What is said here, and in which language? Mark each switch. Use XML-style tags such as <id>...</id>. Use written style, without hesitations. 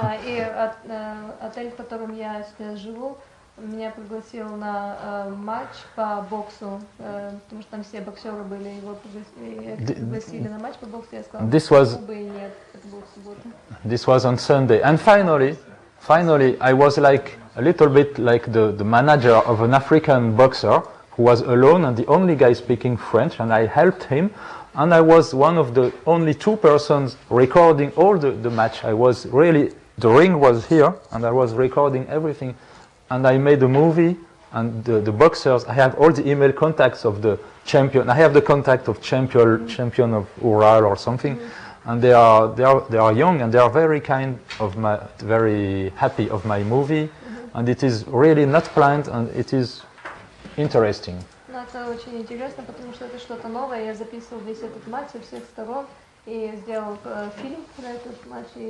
<ru>И отель, в котором я сейчас живу, меня пригласил на матч по боксу, потому что там все боксеры были, его пригласили на матч по боксу, я сказала, почему бы и нет, это было в субботу.</ru> <en>This was on Sunday, and finally, I was like a little bit like the manager of an African boxer who was alone and the only guy speaking French, and I helped him, and I was one of the only 2 persons recording all the match. I was really, the ring was here, and I was recording everything. And I made a movie, and the boxers, I have all the email contacts of the champion. I have the contact of champion of Ural or something, and they are young, and they are very very happy of my movie, and it is really not planned, and it is interesting.</en> <ru>Но это очень интересно, потому что это что-то новое. Я записывал весь этот матч со всех сторон и сделал фильм про этот матч.</ru>